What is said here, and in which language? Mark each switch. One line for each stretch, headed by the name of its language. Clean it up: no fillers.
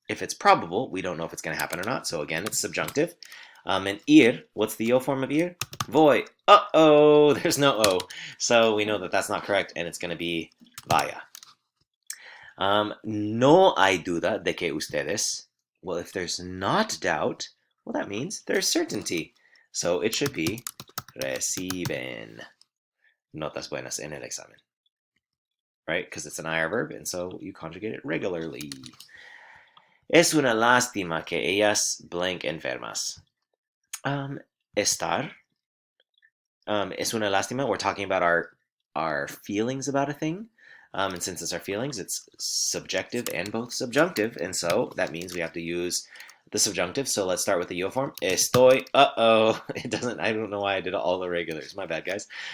English: If it's probable, we don't know if it's going to happen or not. So again, it's subjunctive. And ir, what's the yo form of ir? Voy. There's no o. So we know that that's not correct, and it's going to be vaya.
Spanish: No hay duda de que ustedes.
English: Well, if there's not doubt, well, that means there's certainty. So it should be
Spanish: reciben notas buenas en el examen.
English: Right? Because it's an IR verb, and so you conjugate it regularly.
Spanish: Es una lástima que ellas blank enfermas. Estar. Es una lástima.
English: We're talking about our feelings about a thing. And since it's our feelings, it's subjective and both subjunctive. And so that means we have to use the subjunctive. So let's start with the yo form. Estoy. It doesn't. I don't know why I did all the regulars. My bad, guys.